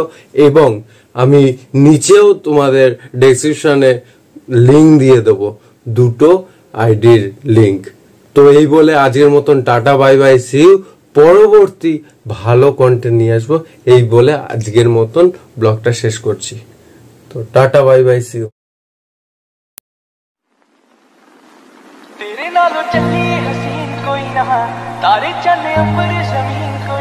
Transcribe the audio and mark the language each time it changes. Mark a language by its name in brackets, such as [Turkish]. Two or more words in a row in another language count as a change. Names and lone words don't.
[Bangla] এবং আমি নিচেও তোমাদের ডেসক্রিপশনে লিঙ্ক দিয়ে দেবো, দুটো আইডির লিঙ্ক। তো এই বলে আজকের মতন টাটা, [English] bye bye, see you. [Bangla] পরবর্তী ভালো কন্টেন্ট নিয়ে আসবো, এই বলে আজকের মতন ব্লগটা শেষ করছি। তো টাটা, [English] bye bye, see you. [Punjabi] ਤੇਰੇ ਨਾਲੋਂ ਚਲੀ ਹਸੀਨ ਕੋਈ ਨਾ, ਤਾਰੇ ਚੰਨੇ ਅੰਬਰ ਜ਼ਮੀਨ